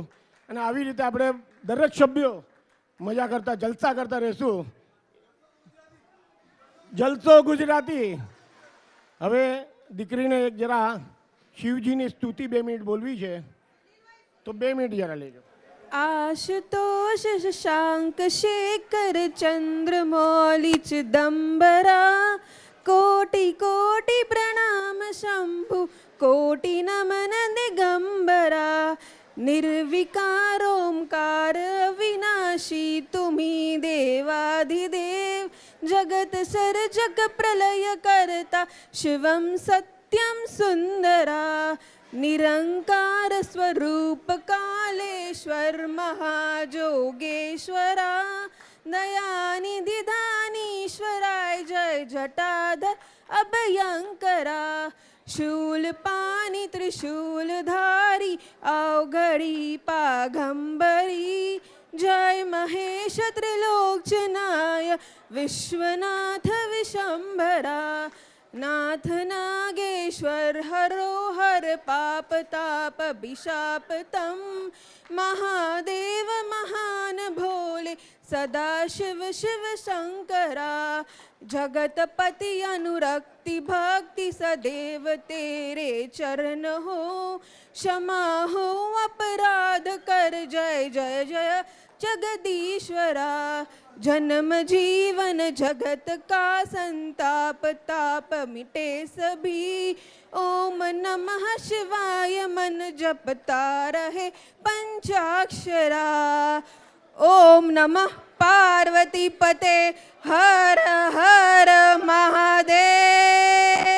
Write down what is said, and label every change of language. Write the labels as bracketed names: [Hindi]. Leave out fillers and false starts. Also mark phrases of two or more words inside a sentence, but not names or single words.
[Gujarati] અને આવી રીતે આપણે દરેક સભ્યો મજા કરતા જલસા કરતા રહીશું. જલસો ગુજરાતી. હવે દીકરીને એક જરા શિવજીની સ્તુતિ 2 મિનિટ બોલવી છે, તો 2 મિનિટ જરા લેજો. [Hindi] आशुतोष शशांक शेखर चंद्रमौलि चिदंबरा कोटि कोटि प्रणाम शंभु कोटि नमन दिगंबरा निर्विकार ओंकार विनाशी तुम्ही देवाधिदेव जगत सर्जक प्रलय करता शिवम सत्यम सुंदरा निरंकार स्वरूप कालेश्वर महाजोगेश्वरा दयानिधि दानीश्वराय जय जटाधर अभयंकरा शूलपाणि त्रिशूलधारी अवघड़ी पाघंबरी जय महेश त्रिलोचनाय विश्वनाथ विशंभरा नाथ नागेश्वर हरो हर पाप ताप विशापतम महादेव महान भोले सदा शिव शिव शंकरा जगतपति अनुरक्ति भक्ति सदैव तेरे चरण हो क्षमा हो अपराध कर जय जय जय जगदीश्वरा जन्म जीवन जगत का संताप ताप मिटे सभी ओम नमः शिवाय मन जपता रहे पंचाक्षरा ओम नमः पार्वती पते हर हर महादेव।